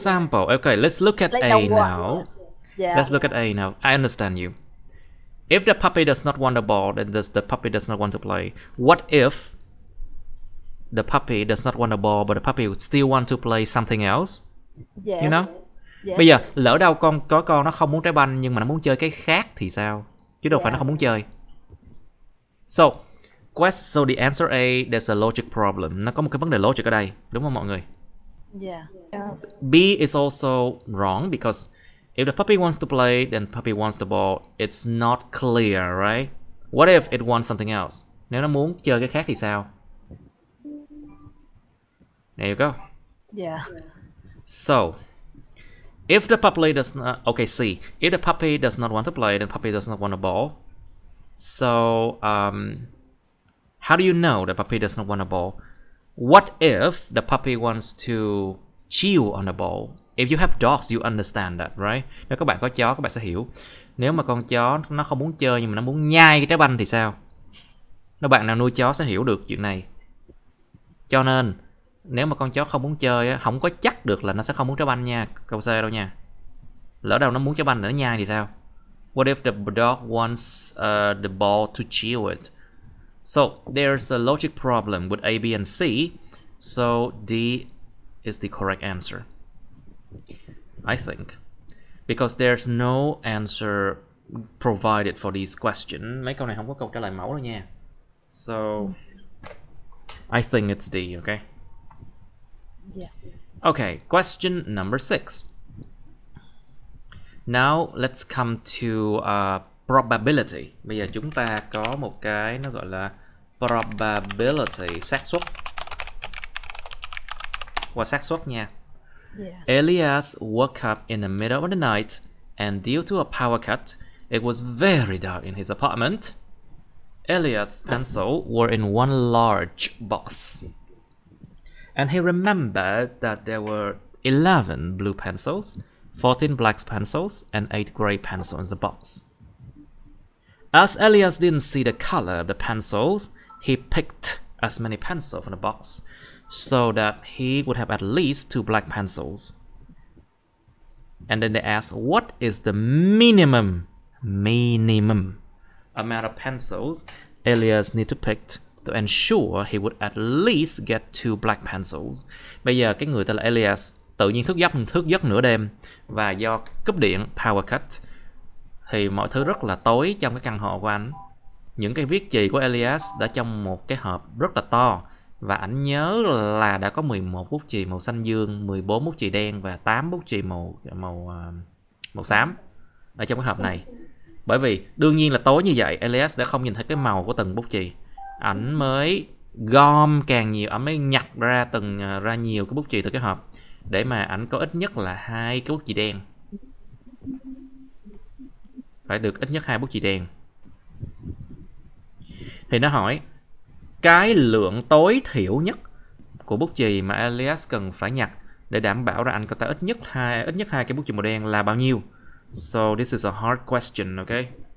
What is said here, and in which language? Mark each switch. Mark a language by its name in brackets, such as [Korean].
[English] example, okay, let's look at Like A the what? now. Yeah. Let's look at A now. I understand you. If the puppy does not want the ball, then the puppy does not want to play. What if the puppy does not want the ball, but the puppy would still want to play something else? Yes. You know? Yes. [Vietnamese] Bây giờ lỡ đâu con nó không muốn trái banh nhưng mà nó muốn chơi cái khác thì sao? Chứ đâu phải nó không muốn chơi. [English] So the answer A, there's a logic problem. [Vietnamese] Nó có một cái vấn đề logic ở đây, đúng không mọi người? [English] Yeah. B is also wrong because if the puppy wants to play, then puppy wants the ball. It's not clear, right? What if it wants something else? [Vietnamese] Nếu nó muốn chơi cái khác thì sao? [English] There you go. Yeah. So, if the puppy does not... Okay, C. If the puppy does not want to play, then puppy does not want a ball. So, how do you know the puppy does not want a ball? What if the puppy wants to chew on the ball? If you have dogs, you understand that, right? [Vietnamese] Nếu các bạn có chó, các bạn sẽ hiểu. Nếu mà con chó nó không muốn chơi nhưng mà nó muốn nhai cái trái banh thì sao? Nếu bạn nào nuôi chó sẽ hiểu được chuyện này. Cho nên nếu mà con chó không muốn chơi, không có chắc được là nó sẽ không muốn trái banh nha. Câu C đâu nha. Lỡ đâu nó muốn trái banh để nó nhai thì sao? [English] What if the dog wants the ball to chew it? So there's a logic problem with A, B, and C. So D is the correct answer, I think, because there's no answer provided for these questions. [Vietnamese] Mấy câu này không có câu trả lời mẫu đâu nha. [English] So I think it's D, okay? Yeah. Okay, question number 6. Now let's come to probability. [Vietnamese] Bây giờ chúng ta có một cái nó gọi là probability, xác suất. Qua xác suất nha. [English] Yeah. Elias woke up in the middle of the night and due to a power cut, it was very dark in his apartment. Elias' pencils were in one large box. And he remembered that there were 11 blue pencils, 14 black pencils, and 8 gray pencils in the box. As Elias didn't see the color of the pencils, he picked as many pencils from the box so that he would have at least 2 black pencils. And then they asked, what is the minimum amount of pencils Elias need to pick to ensure he would at least get 2 black pencils. [Vietnamese] Bây giờ cái người tên là Elias tự nhiên thức giấc nửa đêm và do cúp điện [English] power cut [Vietnamese] thì mọi thứ rất là tối trong cái căn hộ của anh. Những cái viết chì của Elias đã trong một cái hộp rất là to và ảnh nhớ là đã có 11 bút chì màu xanh dương, 14 bút chì đen và 8 bút chì màu xám ở trong cái hộp này. Bởi vì đương nhiên là tối như vậy, Elias đã không nhìn thấy cái màu của từng bút chì. Ảnh mới gom càng nhiều, ảnh mới nhặt ra nhiều cái bút chì từ cái hộp để mà ảnh có ít nhất là 2 cái bút chì đen. Phải được ít nhất 2 bút chì đen. Thì nó hỏi cái lượng tối thiểu nhất của bút chì mà Elias cần phải nhặt để đảm bảo ra anh có tới ít nhất hai cái bút chì màu đen là bao nhiêu. [English] So this is a hard question, okay?